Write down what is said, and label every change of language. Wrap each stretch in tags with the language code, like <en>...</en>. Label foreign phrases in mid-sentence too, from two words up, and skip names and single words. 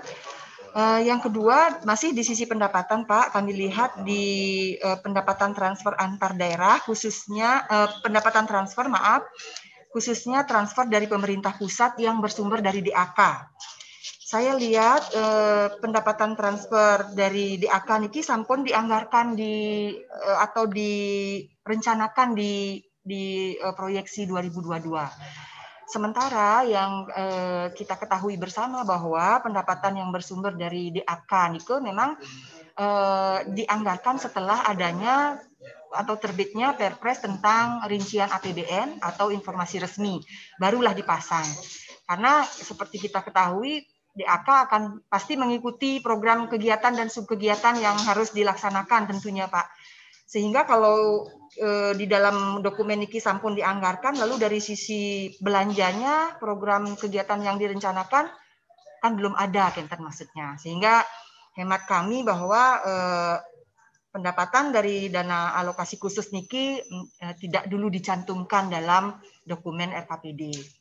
<id>Yang kedua masih di sisi pendapatan, Pak. Kami lihat di pendapatan transfer antar daerah, khususnya pendapatan transfer, khususnya transfer dari pemerintah pusat yang bersumber dari DAK. Saya lihat pendapatan transfer dari DAK</id> <ban>niki sampun</ban> <id>dianggarkan atau direncanakan di proyeksi 2022. Sementara yang kita ketahui bersama bahwa pendapatan yang bersumber dari DAK niki memang dianggarkan setelah adanya atau terbitnya Perpres tentang rincian APBN atau informasi resmi, barulah dipasang. Karena seperti kita ketahui DAK akan pasti mengikuti program kegiatan dan subkegiatan yang harus dilaksanakan tentunya Pak. Sehingga kalau di dalam dokumen</id> <ban>niki sampun</ban> <id>dianggarkan, lalu dari sisi belanjanya program kegiatan yang direncanakan kan belum ada kenten maksudnya, sehingga hemat kami bahwa pendapatan dari dana alokasi khusus niki tidak dulu dicantumkan dalam dokumen RKPD.</id>